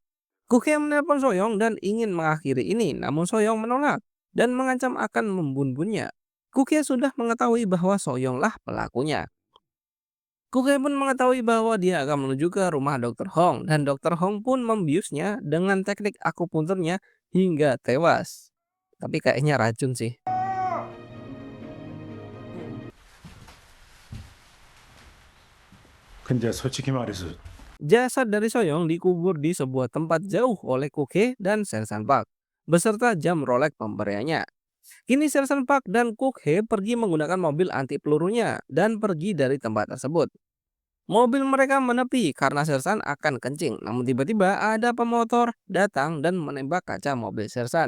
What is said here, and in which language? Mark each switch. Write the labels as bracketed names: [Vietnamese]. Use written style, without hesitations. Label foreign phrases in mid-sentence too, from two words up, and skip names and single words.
[Indonesian] Kuke menelpon Soyoung dan ingin mengakhiri ini, namun Soyoung menolak dan mengancam akan membunuhnya. Kuke sudah mengetahui bahwa Soyoung lah pelakunya. Kuke pun mengetahui bahwa dia akan menuju ke rumah Dr. Hong dan Dr. Hong pun membiusnya dengan teknik akupunturnya hingga tewas. Tapi kayaknya racun sih. [Korean] 근데 솔직히 말해서 [Indonesian] Jasad dari Soyoung dikubur di sebuah tempat jauh oleh Kuke dan Sersan Park beserta jam Rolex pemberiannya. Kini Sersan Park dan Kuke pergi menggunakan mobil anti pelurunya dan pergi dari tempat tersebut. Mobil mereka menepi karena Sersan akan kencing, namun tiba-tiba ada pemotor datang dan menembak kaca mobil Sersan.